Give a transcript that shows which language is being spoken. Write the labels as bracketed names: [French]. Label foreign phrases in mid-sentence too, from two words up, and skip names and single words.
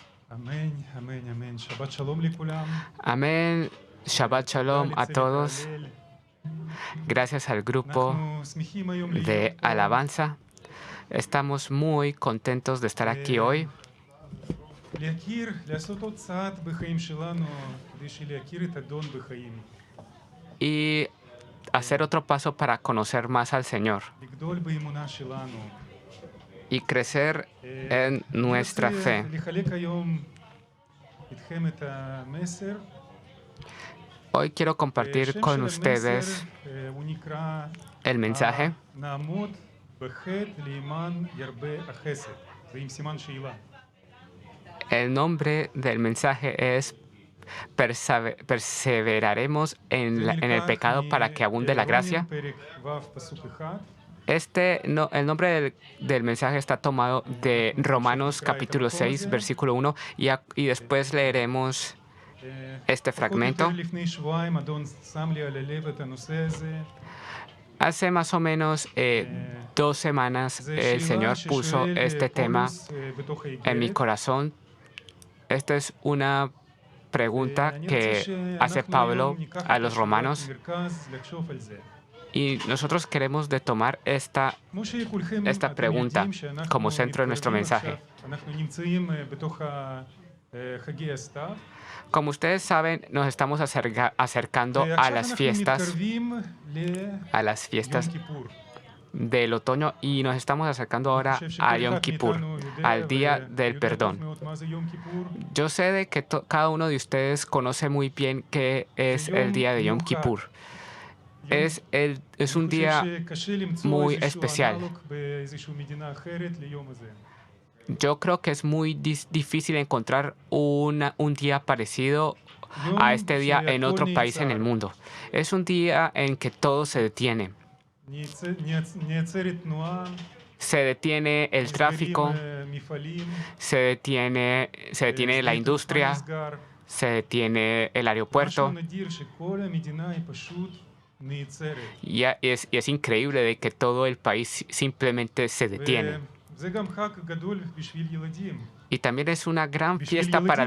[Spanish] Amén, amén, amén. [Hebrew] שבת שלום לכולם. [Spanish] Amén. [Hebrew] שבת שלום [Spanish] a todos. Gracias al grupo [Hebrew] אנחנו שמחים היום [Spanish] de [Hebrew] להיות פה. [Spanish] alabanza. Estamos muy contentos de estar aquí hoy [Hebrew] להכיר, לעשות עוד צעד בחיים שלנו, כדי להכיר את אדון בחיים. [Spanish] y hacer otro paso para conocer más al Señor [Hebrew] לגדול באמונה שלנו. [Spanish] y crecer en nuestra [Hebrew] אני [Spanish] fe. [Hebrew] רוצה לחלק היום איתכם את המסר. [Spanish] Hoy quiero compartir [Hebrew] השם [Spanish] con [Hebrew] של [Spanish] ustedes [Hebrew] המסר הוא נקרא [Spanish] el mensaje. [Hebrew] נעמוד בחטא למען ירבה החסד. זה עם סימן שאלה. [Spanish] El nombre del mensaje es Perseveraremos en el pecado para que abunde la gracia. [Hebrew] פרק ו' פסוק 1. [Spanish] El nombre del mensaje está tomado de Romanos capítulo 6, versículo 1, y después leeremos este fragmento. [Hebrew] פחות או יותר לפני שבועיים אדון שם לי על הלב את הנושא הזה. [Spanish] Hace más o menos 2 semanas [Hebrew] זו [Spanish] el Señor [Hebrew] שאלה [Spanish] puso [Hebrew] ששואל [Spanish] este tema [Hebrew] פולס בתוך [Spanish] en mi [Hebrew] האיגרת. [Spanish] corazón. Esta es una pregunta [Hebrew] אני [Spanish] que [Hebrew] רוצה [Spanish] hace [Hebrew] שאנחנו [Spanish] Pablo [Hebrew] היום ניקח [Spanish] a [Hebrew] את [Spanish] los [Hebrew] השאלה [Spanish] romanos [Hebrew] כמרכז לחשוב על זה. [Spanish] y nosotros queremos de tomar esta [Hebrew] כמו שכולכם [Spanish] esta [Hebrew] אתם [Spanish] pregunta [Hebrew] יודעים שאנחנו [Spanish] como centro de nuestro [Hebrew] מתקרבים [Spanish] mensaje. [Hebrew] עכשיו, אנחנו נמצאים בתוך חגי הסתיו. [Spanish] Como ustedes saben, nos estamos acercando a [Hebrew] ועכשיו [Spanish] las [Hebrew] אנחנו [Spanish] fiestas, [Hebrew] מתקרבים [Spanish] a las fiestas [Hebrew] ליום כיפור. [Spanish] del otoño y nos estamos acercando ahora [Hebrew] אני חושב [Spanish] a [Hebrew] שכל [Spanish] Yom [Hebrew] אחד [Spanish] Kippur, [Hebrew] מאיתנו יודע [Spanish] al día del [Hebrew] ויודע טוב [Spanish] perdón. [Hebrew] מאוד מה זה יום כיפור. [Spanish] Yo sé de que cada uno de ustedes conoce muy bien qué es el día de Yom Kippur. Es un día [Hebrew] אני חושב שקשה למצוא [Spanish] muy [Hebrew] איזשהו [Spanish] especial. [Hebrew] אנלוג באיזושהי מדינה אחרת ליום הזה. [Spanish] Yo creo que es muy difícil encontrar un día parecido a este día en otro país en el mundo. Es un día en que todo se detiene. [Hebrew] נעצרת תנועה, [Spanish] Se detiene el [Hebrew] נסגרים [Spanish] tráfico, [Hebrew] מפעלים, [Spanish] se detiene la [Hebrew] שדה [Spanish] industria, [Hebrew] תעופה נסגר. [Spanish] se detiene el [Hebrew] משהו [Spanish] aeropuerto. [Hebrew] נדיר שכל המדינה היא פשוט נעצרת. [Spanish] Y es increíble de que todo el país simplemente se detiene. [Hebrew] וזה גם חג גדול בשביל ילדים. [Spanish] Y también es una gran [Hebrew] בשביל [Spanish] fiesta para